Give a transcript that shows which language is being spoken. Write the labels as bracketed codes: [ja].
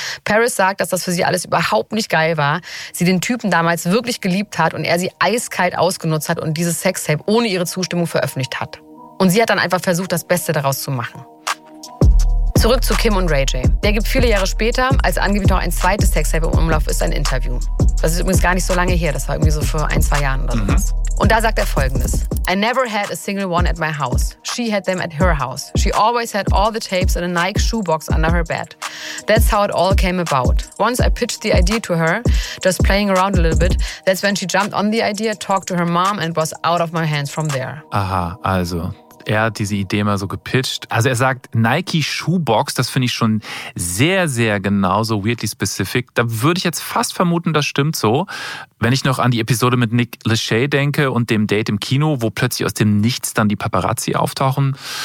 [de] Paris sagt, dass das für sie alles überhaupt nicht geil war, sie den Typen damals wirklich geliebt hat und er sie eiskalt ausgenutzt hat und dieses Sextape ohne ihre Zustimmung veröffentlicht hat. Und sie hat dann einfach versucht, das Beste daraus zu machen. Zurück zu Kim und Ray J. Der gibt viele Jahre später, als angeblich noch ein zweites Sextape im Umlauf ist, ein Interview. Das ist übrigens gar nicht so lange her, das war irgendwie so vor ein, zwei Jahren oder sowas. Und da sagt er Folgendes. [en] "I never had a single one at my house. She had them at her house. She always had all the tapes in a Nike shoebox under her bed. That's how it all came about. Once I pitched the idea to her, just playing around a little bit, that's when she jumped on the idea, talked to her mom and was out of my hands from there." [de] Aha, also er hat diese Idee mal so gepitcht. Also er sagt Nike Shoebox, das finde ich schon sehr, sehr genauso [en] weirdly specific. [de] Da würde ich jetzt fast vermuten, das stimmt so. Wenn ich noch an die Episode mit Nick Lachey denke und dem Date im Kino, wo plötzlich aus dem Nichts dann die Paparazzi auftauchen.